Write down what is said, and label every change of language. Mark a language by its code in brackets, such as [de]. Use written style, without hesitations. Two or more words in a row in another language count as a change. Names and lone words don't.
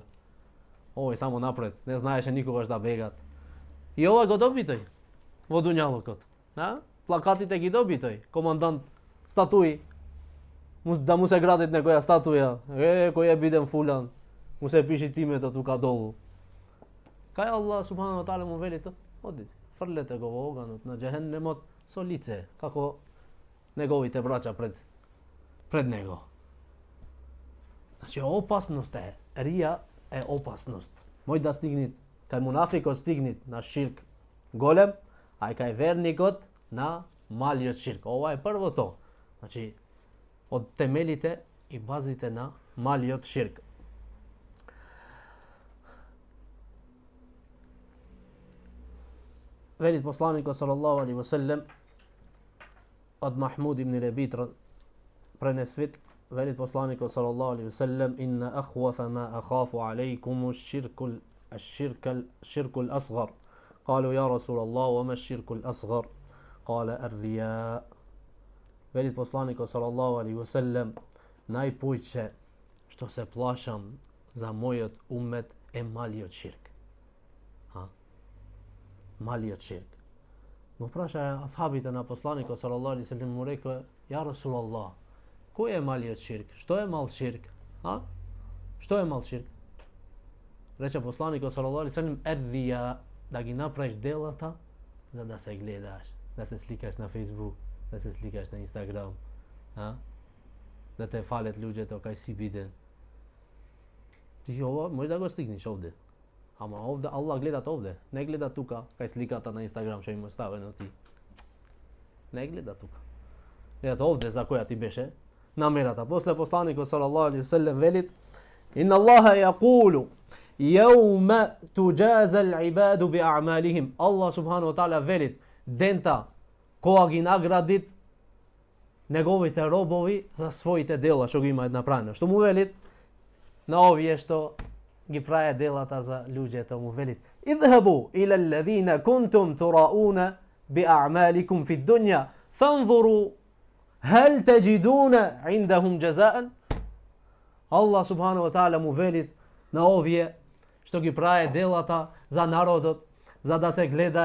[mk] Овој само напред, не знаеше никогаш да бегат. И овој го доби тој во дуњалокот. Плакатите ги доби тој, командант, статуи. Да му се градит некоја статуја. Кој е биден фулян. Му се пише името тука долу. Кај [ar] الله سبحانه وتعالى [mk] му вели то? Одите, фрлете го во оганот на джехеннемот со лице, како неговите браќа пред него. Значи опасност е, рија е опасност. Мој да стигнет, кај мунафикот стигнет на ширк голем, а кај верникот на малиот ширк. Ова е првото. Значи, од темелите и базите на малиот ширк. [ar] Велит посланикот صلى الله عليه وسلم [mk] од Махмуд ибн Лебит пренесвит, велит посланику [ar] صلى الله عليه وسلم إن أخوف ما أخاف عليكم الشرك الأصغر قالوا يا رسول الله وما الشرك الأصغر قال الرياء. [mk] Велит посланику [ar] صلى الله عليه وسلم, [mk] најпујче што се плашам за мој умет е мали од ширк. Мали од ширк. Но праша асхабите на посланику [ar] صلى الله عليه وسلم, [mk] му рекао, [ar] يا رسول الله, [mk] ко је мали од ширк? Што је мал ширк? Што је мал ширк? Рече посланику [ar] صلى الله عليه وسلم, [mk] еррија, да ги направиш делата, да се гледаш, да се сликаш на Facebook, да се сликаш на Instagram, да те фалет људи то кај си биден. Ти ово можда го сликниш овдје. Ама овдје, Allah гледа овдје, не гледа тука, кај сликата на Instagram што има ставено ти. Не гледа тука. Гледа овдје за која ти беше намерата. После посланику [ar] صلى الله عليه وسلم velit, إن الله يقول يوم تجازى العباد بأعمالهم. الله سبحانه وتعالى [mk] велит, дента кога ги наградит његовите робови за својите дела што ги имају направено. Што му велит? На овије што ги праје делата за људе, то му велит. [ar] اذهبوا إلى الذين كنتم تراءون بأعمالكم في الدنيا فانظروا هل تجدون عندهم جزاء. الله سبحانه وتعالى [mk] му велит на овије што ги праје делата за народот, за да се гледајет.